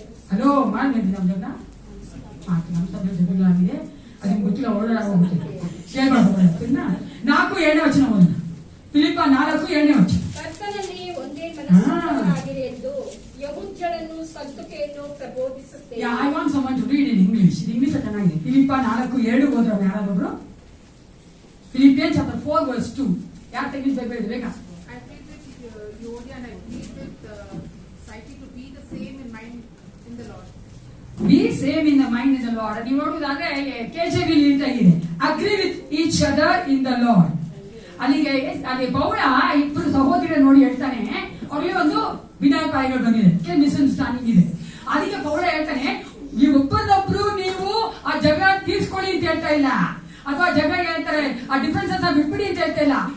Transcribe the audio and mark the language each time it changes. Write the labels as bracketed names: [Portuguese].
[Kannada] Hello, ಮಾಡ್ಬೇಕು ನಮ್ ಜಗಳ ಆಯ್ತು. ನಮ್ಮ ಸಭೆ ಜಗಳ ಆಗಿದೆ, ಅದಕ್ಕೆ ಗೊತ್ತಿಲ್ಲ, ಓಡಾಡೋಗ್ಬಿಟ್ಟಿದೆ. ಕೇಳ್ಬಾರ್ದು. 4:7 ಒಂದು ಫಿಲಿಪ್ಪ 4:7. ಕರ್ತನಲ್ಲಿ ಒಂದೇ ಮನಸ್ಸಾಗಿರಿ ಎಂದು ಯಹೂದ್ಯರನ್ನು ಸ್ವಂತಕೆಯನ್ನು ಪ್ರಬೋಧಿಸುತ್ತೇನೆ. [English] I want someone to read in English. [Kannada] English ಚೆನ್ನಾಗಿದೆ. ಫಿಲಿಪ್ಪ 4:7 ಓದ್ರವ್ರು ಯಾರಾದೊಬ್ರು? [English] Philippians chapter 4:2. [Kannada] ಯಾರು ತೆಗಿಬೇಕು ಬೇಕಾ? [English] I pray that Yodia and I plead with Psyche to be the same in mind in the Lord. Be same in the mind in the Lord. [Kannada] ನೀವು ನೋಡುವುದಾದ್ರೆ KJV ಅಂತ ಇದೆ, [English] agree with each other in the Lord. [Kannada] ಅಲ್ಲಿ ಪೌಲ ಇಬ್ಬರು ಸಹೋದರ ನೋಡಿ ಹೇಳ್ತಾನೆ, ಅವ್ರಿಗೆ ಒಂದು ಭಿನ್ನಾಭಿಪ್ರಾಯಗಳು ಬಂದಿದೆ, ಮಿಸ್ಅಂಡರ್ಸ್ಟ್ಯಾಂಡಿಂಗ್ ಇದೆ. ಅದಕ್ಕೆ ಪೌಲ ಹೇಳ್ತಾನೆ, ಈ ಒಬ್ಬರನ್ನೊಬ್ರು ನೀವು ಆ ಜಗಳ ತೀರ್ಸ್ಕೊಳ್ಳಿ ಅಂತ ಹೇಳ್ತಾ ಇಲ್ಲ, ಅಥವಾ ಜಗಳ ಹೇಳ್ತಾರೆ ಆ ಡಿಫರೆನ್ಸಸ್ ಬಿಟ್ಬಿಡಿ ಅಂತ ಹೇಳ್ತಾ ಇಲ್ಲ.